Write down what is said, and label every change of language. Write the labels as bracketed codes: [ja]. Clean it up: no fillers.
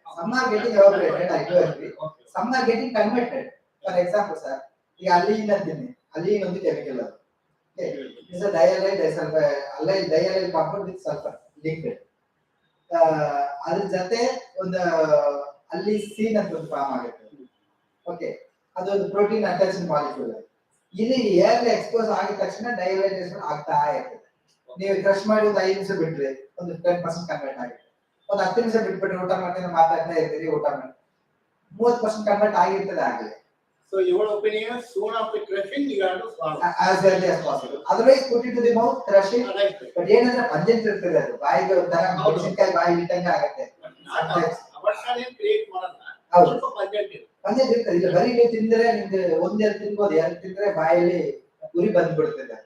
[en] Some are getting evaporated, I do agree. Some are getting converted. For example, sir, the allyl is a chemical. Okay, this is a diallyl disulfide, diallyl compound with sulfur liquid. [kn] ಅದ್ರ ಜೊತೆ ಒಂದು ಅಲ್ಲಿಸೀನ್ ಅಂತ ಒಂದು form ಆಗುತ್ತೆ. Okay, ಅದೊಂದು [en] Protein attached molecule. [kn] ಇಲ್ಲಿ air expose ಆಗಿದ ತಕ್ಷಣ ಡೈಲೈಟೇಷನ್ ಆಗ್ತಾ ಇರ್ತದೆ. ನೀವು ಕ್ರಶ್ ಮಾಡಿ ಒಂದು 5 ನಿಮಿಷ ಬಿಟ್ರೆ ಒಂದು 10% ಕನ್ವರ್ಟ್ ಆಗುತ್ತೆ. ಒಂದು 10 ನಿಮಿಷ ಬಿಟ್ಬಿಟ್ರೆ ಊಟ ಮಾಡ್ತೀನಿ ಮಾತಾಡ್ತಾ ಇರ್ತೀರಿ, ಊಟ ಮಾಡಿ 30% ಕನ್ವರ್ಟ್ ಆಗಿರ್ತದೆ ಆಗಲಿ. [en] So your opinion, soon after crushing you have to swallow as early as possible. Otherwise put it to the mouth, crushing. right. [kn] But ಏನಂದ್ರೆ ಪಂಜೆಂಟ್ ಇರ್ತದೆ, ಅದು ಬಾಯಿಗೆ ಒಂಥರ ಮೆಣಸಿನಕಾಯಿ ಬಾಯಿ ಇಟ್ಟಂಗೆ ಆಗುತ್ತೆ. ಅವಶ್ಯಕತೆ ಕ್ರಿಯೇಟ್ ಮಾಡಲ್ಲ, ಹೌದು, ಸ್ವಲ್ಪ ಪಂಜೆಂಟ್ ಇರ್ತದೆ. ಇಲ್ಲ ಬರೀ ನೀವು ತಿಂದ್ರೆ ನಿಮ್ಗೆ ಒಂದೆರಡು ತಿನ್ಬೋದು, ಎರಡು ತಿಂದ್ರೆ ಬಾಯಲ್ಲಿ ಉರಿ ಬಂದ್ಬಿಡ್ತದೆ.